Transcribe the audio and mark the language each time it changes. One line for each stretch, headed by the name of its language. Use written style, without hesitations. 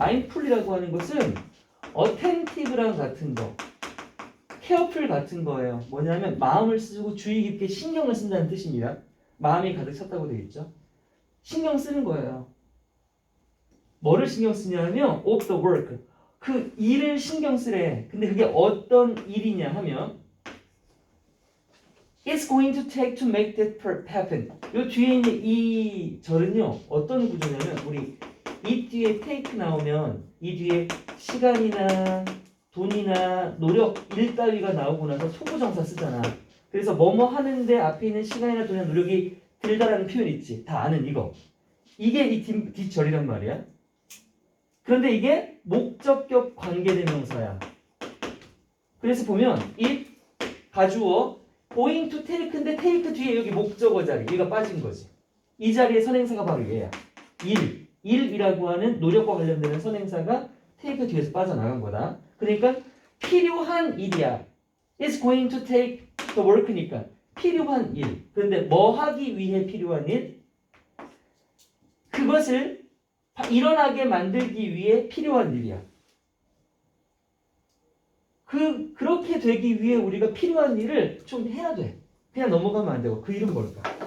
Korean: mindful이라고 하는 것은 attentive랑 같은 거, careful 같은 거예요. 뭐냐면 마음을 쓰고 주의 깊게 신경을 쓴다는 뜻입니다. 마음이 가득 찼다고 되어 있죠. 신경 쓰는 거예요. 뭐를 신경 쓰냐면
English: of the work.
Korean: 그 일을 신경 쓰래. 근데 그게 어떤 일이냐 하면
English: It's going to take to make that happen.
Korean: 요 뒤에 있는 이 절은요 어떤 구조냐면 우리 이 뒤에 take 나오면 이 뒤에 시간이나 돈이나 노력 일 따위가 나오고 나서 소부정사 쓰잖아. 그래서 뭐뭐 하는데 앞에 있는 시간이나 돈이나 노력이 들다라는 표현 있지. 다 아는 이거. 이게 이 뒷절이란 말이야. 그런데 이게 목적격 관계대명사야. 그래서 보면 it 가주어
English: going to take
Korean: 인데 take 뒤에 여기 목적어 자리 얘가 빠진 거지. 이 자리에 선행사가 바로 얘야. 일이라고 하는 노력과 관련되는 선행사가 take 뒤에서 빠져나간 거다. 그러니까 필요한 일이야.
English: It's going to take the work니까
Korean: 필요한 일. 그런데 뭐 하기 위해 필요한 일? 그것을 일어나게 만들기 위해 필요한 일이야. 그렇게 되기 위해 우리가 필요한 일을 좀 해야 돼. 그냥 넘어가면 안 되고. 그 일은 뭘까?